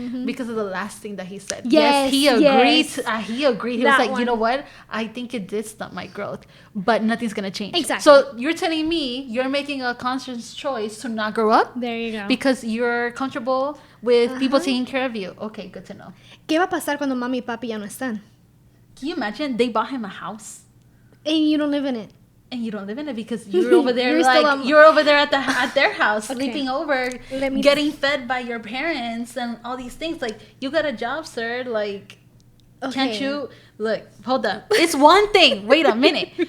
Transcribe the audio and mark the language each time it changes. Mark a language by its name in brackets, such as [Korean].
[English] Because of the last thing that he said. Yes, he agreed. He agreed. He was like, one. you know what? I think it did stunt my growth, but nothing's gonna change. Exactly. So you're telling me you're making a conscious choice to not grow up? There you go. Because you're comfortable with people taking care of you. Okay, good to know. [Spanish] ¿Qué va a pasar cuando mami y papi ya no están? [English] Can you imagine? They bought him a house. And you don't live in it. And you don't live in it because you're over there you're over there at their house sleeping over, getting fed by your parents and all these things. Like, you got a job, sir. Like, can't you look? Hold up. It's one thing. Wait a minute.